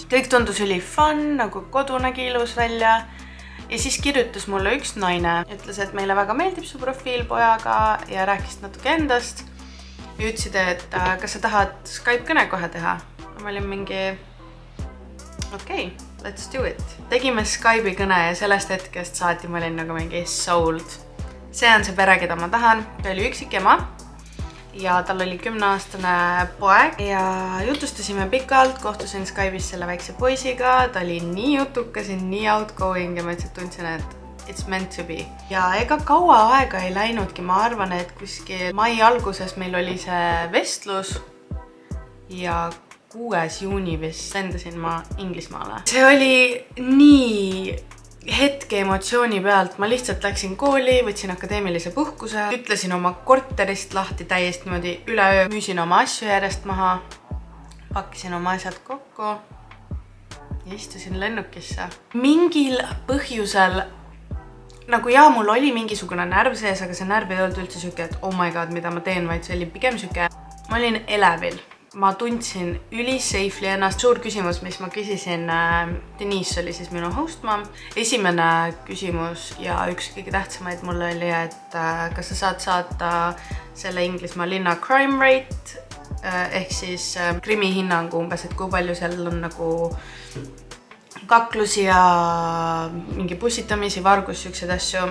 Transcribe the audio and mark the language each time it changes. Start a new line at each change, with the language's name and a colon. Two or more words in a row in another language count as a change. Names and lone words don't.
Estonian: Kõik tundus üli fun, nagu kodu nägi ilus välja. Ja siis kirjutas mulle üks naine, ütles, et meile väga meeldib su profiil pojaga ja rääkis natuke endast. Ja ütlesid, et kas sa tahad Skype kõne kohe teha? Ma olin mingi okei.
English: Let's do it.
Estonian: Tegime Skype'i kõne ja sellest hetkest saati ma olin nagu mingi sold. See on see pere, keda ma tahan. Ta oli üksik ema ja tal oli 10-aastane poeg ja jutustasime pikalt, kohtusin Skype'is selle väikse poisiga. Ta oli nii jutukas ja nii outgoing ja ma lihtsalt tundsin, et
English: it's meant to be.
Estonian: Ja ega kaua aega ei läinudki, ma arvan, et kuskil mai alguses meil oli see vestlus ja 6. juuni vist lendasin ma Inglismaale. See oli nii hetke emotsiooni pealt. Ma lihtsalt läksin kooli, võtsin akadeemilise puhkuse, ütlesin oma korterist lahti täiesti niimoodi üleöö, müüsin oma asju järjest maha, pakkisin oma asjad kokku ja istusin lennukisse. Mingil põhjusel, nagu mul oli mingisugune närv sees, aga see närv ei olnud üldse süke, et
English: oh my god,
Estonian: mida ma teen, vaid see oli pigem süke. Ma olin elevil. Ma tundsin ülisafely ennast. Suur küsimus, mis ma küsisin, Denise oli siis minu
English: host mom.
Estonian: Esimene küsimus ja üks kõige tähtsamaid mulle oli, et kas sa saad saata selle Inglismaa linna
English: crime rate,
Estonian: ehk siis krimi hinnangu umbes, et kui palju seal on nagu kaklusi ja mingi pussitamisi, vargus, siuksed asju.